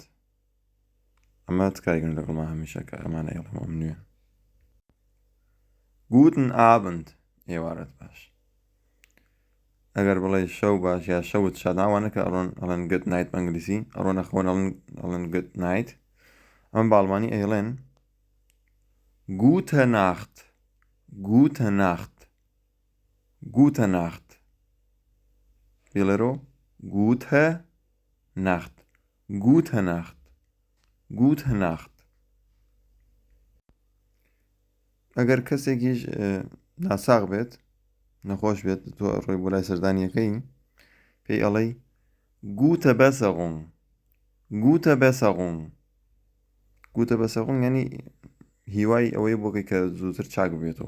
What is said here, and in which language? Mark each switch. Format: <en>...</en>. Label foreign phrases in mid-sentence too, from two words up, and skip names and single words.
<ckb>ئەمە تکاریکردن لەگەڵما هەمیشە کە ئەمانە ئێڵەمەم نوێ.</ckb> <de>Guten Abend.</de> <ckb>ئێوارەت باش. ئەگەر بڵێ شەو باش یا شەوت شاداوانە کە ئەڵێن</ckb> <en>Good night</en> <ckb>بە ئەنگلیسی ئەڕۆنە خەون ئەڵێن</ckb> <en>Good night.</en> <ckb>ئەمە بە ئەڵمانی ئەیڵێن</ckb> <de>Gute Nacht. Gute Nacht. Gute Nacht. بێڵێرۆ Gute Nacht. Gute Nacht. Gute Nacht.</de> <ckb>ئەگەر کەسێکیش ناساغ بێت نەخۆش بێت تۆ ڕۆی بۆ لای سەردانیەکەی پێی ئەڵێ</ckb> <de>Gute Besserung. Gute Besserung. Gute Besserung</de> <ckb>یعنی هیوای ئەوەی بۆکەی کە زووتر چاک بێتەوە.</ckb>